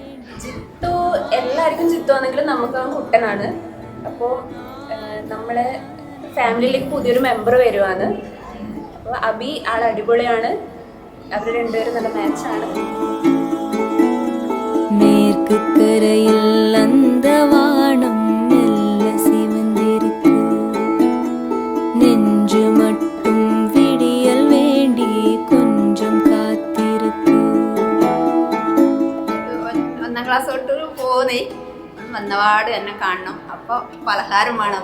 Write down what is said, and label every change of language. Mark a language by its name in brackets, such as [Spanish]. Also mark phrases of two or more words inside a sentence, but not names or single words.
[Malayalam] ചിത്തു എല്ലാവർക്കും ചിത്തു ആണെങ്കിലും നമുക്ക് കുട്ടനാണ്. അപ്പോൾ നമ്മളെ ഫാമിലിയിലേക്ക് പുതിയൊരു മെമ്പർ വരുവാണ്. അപ്പോൾ അബി ആൾ അടിപൊളിയാണ്. അവർ രണ്ടുപേരും നല്ല മാച്ചാണ്. [Tamil] മേற்குக்கரையில் அந்தவானம் மெல்ல சிவந்திருக்கு நெஞ்சு மட்டும் விடியல் வேண்டி கொஞ்சம் காத்திருக்கு. [Malayalam] 1ാം ക്ലാസ് തൊട്ട് പോന്നേ വന്നപാട് എന്നെ കാണണം. അപ്പോൾ പലഹാരം വേണം.